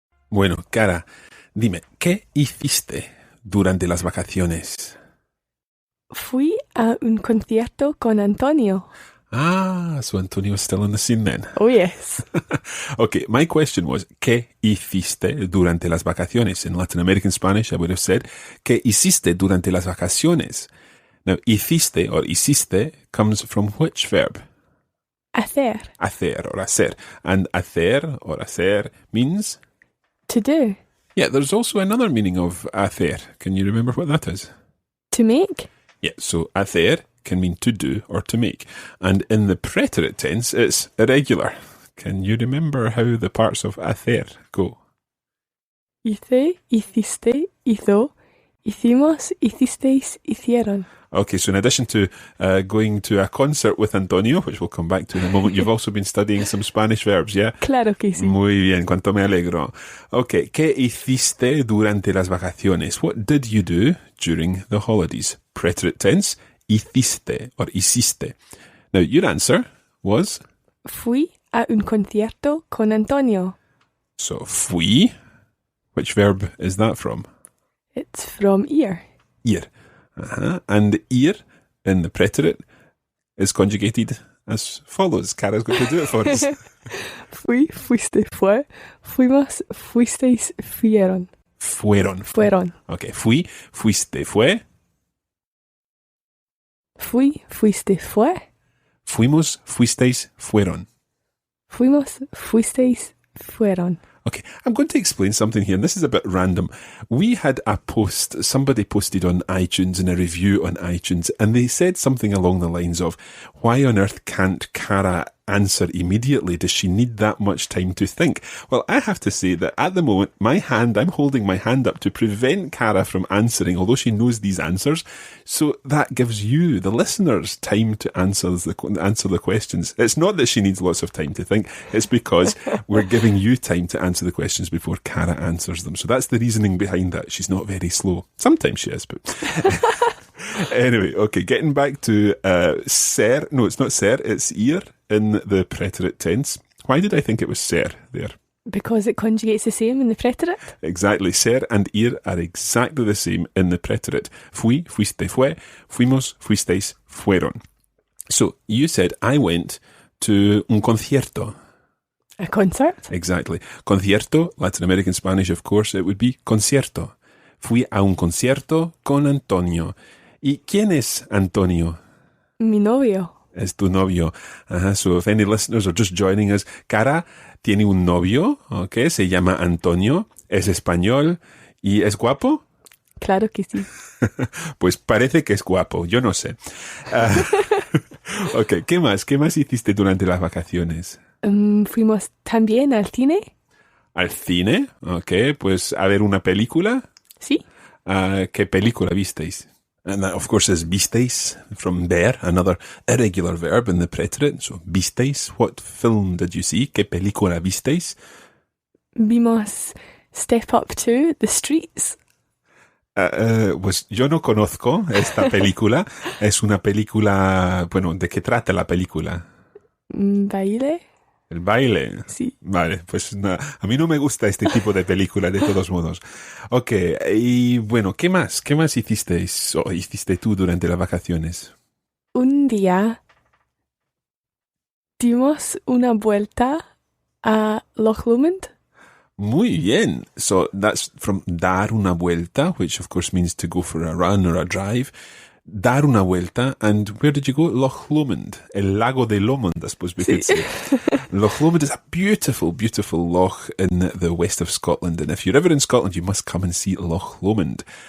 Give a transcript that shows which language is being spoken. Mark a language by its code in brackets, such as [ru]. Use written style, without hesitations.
[es] Bueno, Cara, dime, ¿qué hiciste durante las vacaciones? Fui a un concierto con Antonio. [en] Ah, so Antonio's still on the scene then. Oh, yes. Okay, my question was, [es] ¿qué hiciste durante las vacaciones? [en] In Latin American Spanish, I would have said, [es] ¿qué hiciste durante las vacaciones? [en] Now, hiciste or hiciste comes from which verb? [es] Hacer. Hacer or hacer. [en] And hacer or hacer means? To do. Yeah, there's also another meaning of hacer. Can you remember what that is? To make. Yeah, so hacer can mean to do or to make. And in the preterite tense, it's irregular. Can you remember how the parts of hacer go? [es] Hice, hiciste, hizo, hicimos, hicisteis, hicieron. [en] Okay, so in addition to going to a concert with Antonio, which we'll come back to in a moment, you've also been studying some Spanish verbs, yeah? [es] Claro que sí. Muy bien, cuánto me alegro. Okay, ¿qué hiciste durante las vacaciones? [en] What did you do during the holidays? Preterite tense, hiciste or hiciste. Now, your answer was? [es] Fui a un concierto con Antonio. [en] So, fui. Which verb is that from? It's from ir. [es] Ir. [en] And ir in the preterite is conjugated as follows. Cara's going to do it for us. [es] Fui, fuiste, fue, fuimos, fuisteis, fueron. Fueron. Fueron. Okay, fui, fuiste, fue. Fui, fuiste, fue. Fuimos, fuisteis, fueron. Fuimos, fuisteis, fueron. [en] Okay, I'm going to explain something here, and this is a bit random. We had a post, somebody posted on iTunes in a review on iTunes, and they said something along the lines of, why on earth can't Cara answer immediately? Does she need that much time to think? Well, I have to say that at the moment, I'm holding my hand up to prevent Cara from answering, although she knows these answers. So that gives you, the listeners, time to answer the questions. It's not that she needs lots of time to think. It's because we're giving you time to answer the questions before Cara answers them. So that's the reasoning behind that. She's not very slow. Sometimes she is, but... Anyway, okay, getting back to ser. No, it's not ser, it's ir in the preterite tense. Why did I think it was ser there? Because it conjugates the same in the preterite. Exactly. Ser and ir are exactly the same in the preterite. [es] Fui, fuiste, fue. Fuimos, fuisteis, fueron. [en] So, you said, I went to [es] un concierto. [en] A concert? Exactly. Concierto, Latin American Spanish, of course, it would be concierto. [es] Fui a un concierto con Antonio. ¿Y quién es Antonio? Mi novio. Es tu novio. [en] So if any listeners are just joining us, [es] Cara tiene un novio, okay, se llama Antonio, es español y es guapo. Claro que sí. Pues parece que es guapo, yo no sé. Okay, ¿qué más? ¿Qué más hiciste durante las vacaciones? Fuimos también al cine. ¿Al cine? Okay, pues a ver una película. Sí. ¿Qué película visteis? [en] And that, of course, is visteis, from ver, another irregular verb in the preterite. So, visteis. What film did you see? [es] ¿Qué película visteis? Vimos Step Up to The Streets. Pues yo no conozco esta película. Es una película, bueno, ¿de qué trata la película? Baile. ¿El baile? Sí. Vale, pues nada, a mí no me gusta este tipo de película de todos modos. Ok, y bueno, ¿qué más? ¿Qué más hicisteis o hiciste tú durante las vacaciones? Un día dimos una vuelta a Loch Lomond. Muy bien. [en] So that's from [es] dar una vuelta, [en] which of course means to go for a run or a drive. [es] Dar una vuelta, [en] and where did you go? Loch Lomond, [es] el lago de Lomond, [en] I suppose we could say. Loch Lomond is a beautiful, beautiful loch in the west of Scotland, and if you're ever in Scotland, you must come and see Loch Lomond.